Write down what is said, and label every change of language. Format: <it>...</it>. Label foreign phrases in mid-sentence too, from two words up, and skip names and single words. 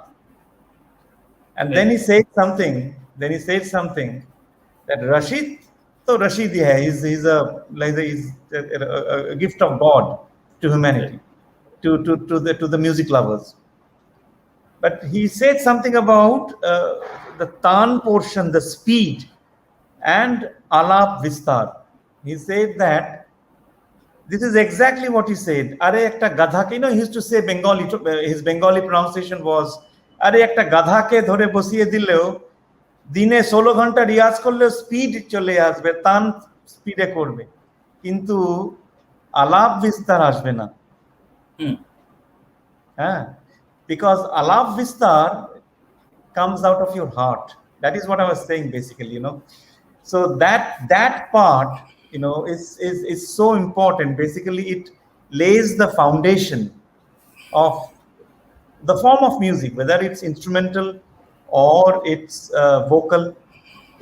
<en>And then he said something. That Rashid, so Rashid hai, he's a gift of God to humanity, to the music lovers. But he said something about the tan portion, the speed, and</en> <hi>आलाप विस्तार.</hi> <en>He said that this is exactly what he said.</en> <bn>আরে একটা গাধা কে,</bn> <en>he used to say Bengali, his Bengali pronunciation was,</en> <bn>আরে একটা গাধা কে ধরে বসিয়ে দিলেও, দিনে 16 ঘন্টা রিয়াজ করলেও স্পিড চলে আসবে, তান স্পিডে করবে, কিন্তু আলাপ বিস্তার আসবে না। হ্যাঁ,</bn> <en>because</en> <hi>आलाप विस्तार</hi> <en>comes out of your heart. That is what I was saying basically, So that part, is so important. Basically, it lays the foundation of the form of music, whether it's instrumental or it's vocal.</en>